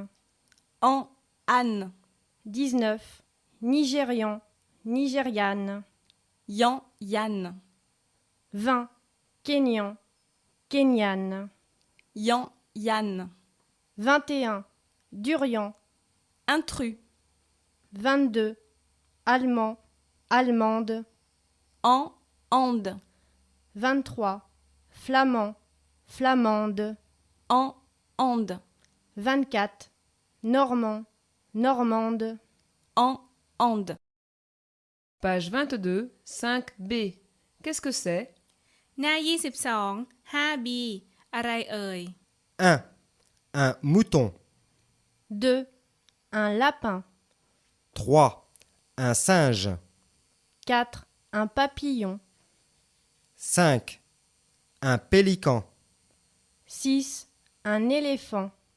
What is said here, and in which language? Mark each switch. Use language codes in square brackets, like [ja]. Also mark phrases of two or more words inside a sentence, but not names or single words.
[fr] en, an, 19. Nigérian, nigériane. yan, yan, 20. Kényan, kenyane. yan, yan, 21. Durian, intrus, 22. Allemand, allemande. en, ande, 23. Flamand, flamande. en, ande, 24. Normand, normande. en, ande. Page 22, 5b. Qu'est-ce que c'est? [th] หน้า 22 5b อะไรเอ่ย [fr] 1. Un mouton. 2. Un lapin. 3. Un singe. 4. Un papillon. 5. Un pélican. 6. Un éléphant.